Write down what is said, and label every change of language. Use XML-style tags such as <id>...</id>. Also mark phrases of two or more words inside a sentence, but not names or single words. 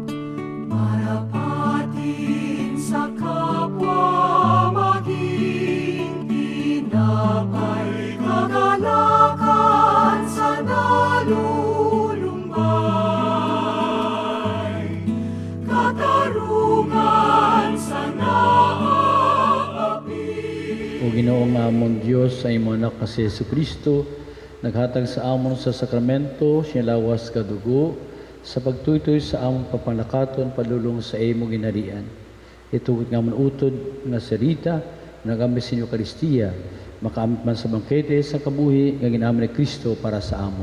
<tl>Marapatin sa kapwa maging tinapay, kagalakan sa nalulumbay, katarungan sa naaapi.</tl> <hil>O Ginoong amon Diyos sa imo anak na si Jesucristo, naghatag sa amon sa sakramento, siya lawas kadugo, sa pagtuytoy sa among papanglakaton, padulong sa imo ginharian. Itugot nga amon utod nga serita, nagambis sa Eucharistia, makaamit man sa bangkete sa kabuhi, nga ginamit ni Kristo para sa amon.</hil>